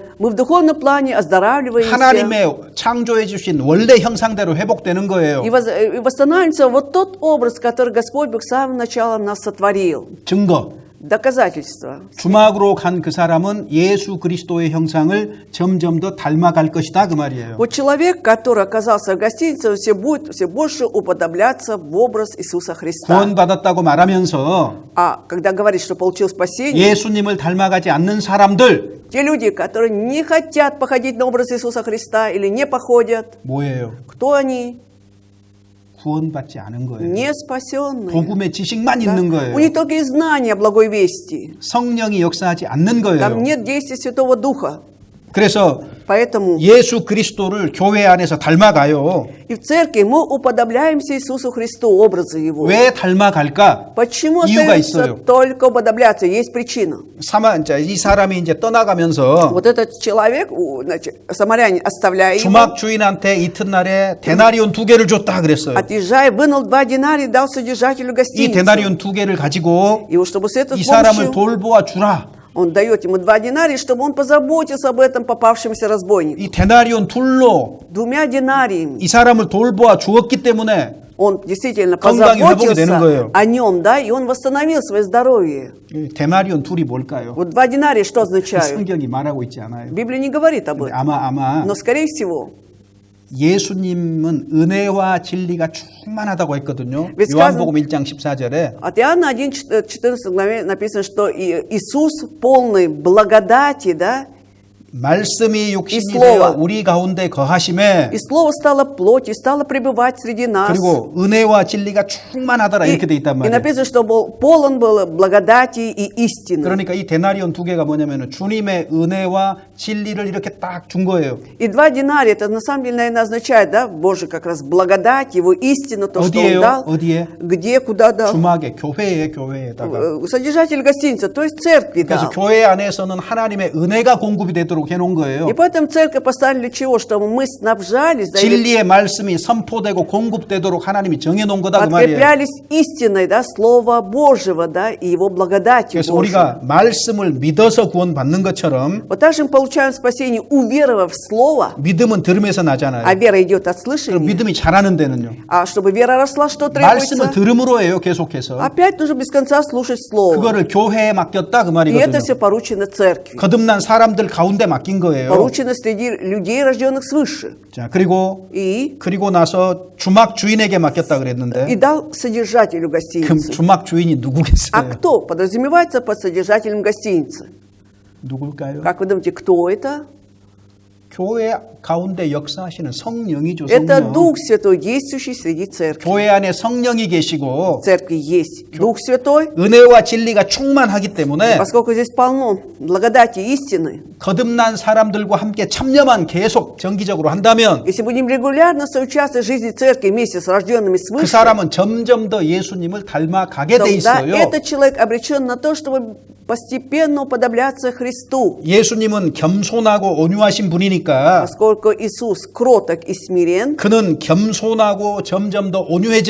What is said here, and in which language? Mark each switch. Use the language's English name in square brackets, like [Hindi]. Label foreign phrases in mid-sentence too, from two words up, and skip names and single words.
[Russian] мы в духовном плане оздоравливаемся [Korean] 하나님의 창조해 주신 원래 형상대로 회복되는 거예요. [Russian] и восстанавливается вот тот образ, который Господь Бог с самого начала нас сотворил. [Korean] 증거. [Russian] Доказательство. [Korean] 주막으로 간 그 사람은 예수 그리스도의 형상을 점점 더 닮아갈 것이다 그 말이에요. [Russian] Вот человек, который оказался в гостинице, все будет все больше уподобляться в образ Иисуса Христа. [Korean] 구원받았다고 말하면서 [Russian] А когда говорит, что получил спасение, [Korean] 예수님을 닮아가지 않는 사람들 [Russian] те люди, которые не хотят походить на образ Иисуса Христа или не походят, [Korean] 뭐예요? [Russian] кто они? [Korean] 구원받지 않은 거예요. [Russian] Не спасенные. [Korean] 복음의 지식만 [Russian] Да? [Korean] 있는 [Russian] У [Korean] 거예요. [Russian] них только есть знание о благой вести. [Korean] 성령이 역사하지 않는 [Russian] Там [Korean] 거예요. [Russian] нет действия Святого Духа. [Korean] 그래서 [Russian] Поэтому [Korean] 예수 그리스도를 교회 안에서 닮아가요. [Russian] и в церкви мы уподобляемся Иисусу Христу, образу Его. [Korean] 왜 닮아갈까? [Russian] Почему [Korean] 이유가 [Russian] остается [Korean] 있어요. [Russian] только уподобляться? Есть причина. [Korean] 이 사람이 이제 떠나가면서 [Russian] Вот этот человек, значит, самарянин, оставляя его, [Korean] 주막 주인한테 이튿날에 데나리온 2개를 줬다 그랬어요. [Russian] отъезжая, вынул 2 динария и дал содержателю [Korean] 이 [Russian] гостиницы. [Korean] 데나리온 2개를 가지고 [Russian] И вот чтобы с этой [Korean] 이 사람을 [Russian] помощью [Korean] 돌보아 주라. [Russian] он дает ему 2 динария, чтобы он позаботился об этом попавшемся разбойнике. [Korean] 이 데나리온 둘로 [Russian] 2 динариями [Korean] 이 사람을 돌보아 주었기 때문에 [Russian] он действительно [Korean] 건강이 회복이 되는 [Russian] позаботился [Korean] 거예요. [Russian] о нем, да, и он восстановил свое здоровье. [Korean] 이 데나리온 둘이 뭘까요? [Russian] Вот 2 динария что означают? [Korean] 성경이 말하고 있지 않아요. [Russian] Библия не говорит об этом. [Korean] 아마 [Russian] Но, скорее всего, [Korean] 예수님은 은혜와 진리가 충만하다고 했거든요. [Russian] ведь [Korean] 요한복음 1장 14절에 [Russian] от Иоанна 1:14 главе написано, что Иисус полный благодати, да, [Korean] 말씀이 육신이 [Russian] 이 слово. [Korean] 되어 우리 가운데 거하심에 [Russian] и Слово стало плотью, стало пребывать среди нас. [Korean] 그리고 은혜와 진리가 충만하더라 [Russian] И, [Korean] 이렇게 돼 있단 [Russian] и [Korean] 말이에요. [Russian] написано, что полон был благодати и истины. [Korean] 그러니까 이 데나리온 2개가 뭐냐면은 주님의 은혜와 진리를 이렇게 딱 준 거예요. [Russian] И 2 динария, это на самом деле, наверное, означает, да, Божий как раз благодать, Его истину, то, что Он [Korean] 어디에요? [Russian] дал. [Korean] 어디에? [Russian] Где, куда дал? [Korean] 주막에 교회에다가. [Russian] Содержатель гостиницы, то есть церкви [Korean] 그래서 [Russian] дал. [Korean] 교회 안에서는 하나님의 은혜가 공급이 되도록 해놓은 거예요. [Russian] И поэтому церковь поставили для чего? Чтобы мы снабжались, да, или [Korean] 진리의 말씀이 선포되고 공급되도록 하나님이 정해놓은 거다 그 말이에요. [Russian] подкреплялись истиной, да, Слова Божьего, да, и Его благодатью [Korean] 그래서 [Russian] Божьей. [Korean] 우리가 말씀을 믿어서 구원받는 것처럼 [Russian] Вот так же мы получаем спасение, уверовав в Слово, [Korean] 믿음은 들음에서 나잖아요. [Russian] а вера идет от [Korean] 그럼 [Russian] слышания. [Korean] 믿음이 자라는 데는요. [Russian] А чтобы вера росла, что [Korean] 말씀은 [Russian] требуется? [Korean] 들음으로 해요. 계속해서. [Russian] Опять нужно без конца слушать Слово. [Korean] 그거를 교회에 맡겼다 그 [Russian] И [Korean] 말이거든요. [Russian] это все поручено церкви. [Korean] 거듭난 사람들 가운데 맡긴 거예요. [Russian] Поручено среди людей, рожденных свыше. [Korean] 자, 그리고 나서 주막 주인에게 맡겼다 [Russian] И [Korean] 그랬는데 [Russian] дал содержателю [Korean] 그럼 [Russian] гостиницы. [Korean] 주막 주인이 [Russian] А [Korean] 누구겠어요? [Russian] кто подразумевается под содержателем гостиницы? [Korean] 누굴까요? [Russian] Как вы думаете, кто это? [Korean] 교회 가운데 역사하시는 성령이죠. [Russian] Это [Korean] 성령. [Russian] Дух Святой, действующий среди церкви. [Korean] 교회 안에 성령이 계시고 [Russian] В церкви есть Дух Святой, [Korean] 은혜와 진리가 충만하기 때문에 [Russian] поскольку здесь полно благодати и истины. [Korean] 거듭난 사람들과 함께 참여만 계속 정기적으로 한다면 [Russian] Если будем регулярно соучаствовать в жизни церкви вместе с рожденными [Korean] 그 [Russian] свыше, [Korean] 사람은 점점 더 예수님을 닮아가게 돼 [Russian] тогда [Korean] 있어요. [Russian] этот человек обречен на то, чтобы постепенно уподобляться Христу. [Korean] 예수님은 겸손하고 온유하신 분이니까 [Russian] Поскольку Иисус кроток и смирен, [Korean] 그는 겸손하고 점점 더 온유해질